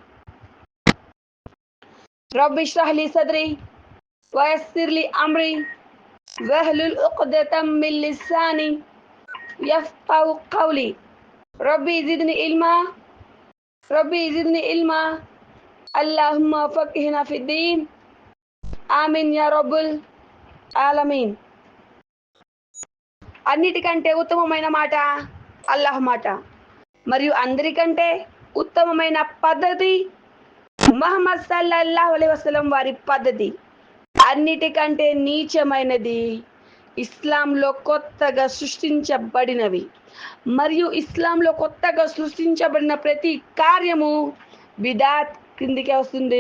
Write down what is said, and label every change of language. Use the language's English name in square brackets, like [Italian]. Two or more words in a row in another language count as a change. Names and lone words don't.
[Arabic] رب اشرح لي صدري ويسر لي أمري واحلل عقدة من لساني يفقهوا قولي. رب زدني علما اللهم فقهنا في الدين. آمين يا رب العالمين. [Telugu] అన్నిటికంటే ఉత్తమమైన మాట అల్లాహ్ మాట, మరియు అందరికంటే ఉత్తమమైన పద్ధతి ముహమ్మద్ [Arabic] صلى الله عليه وسلم [Telugu] వారి పద్ధతి. అన్నిటికంటే నీచమైనది ఇస్లాంలో కొత్తగా సృష్టించబడినవి, మరియు ఇస్లాంలో కొత్తగా సృష్టించబడిన ప్రతి కార్యము బిదాత్ కిందికి వస్తుంది.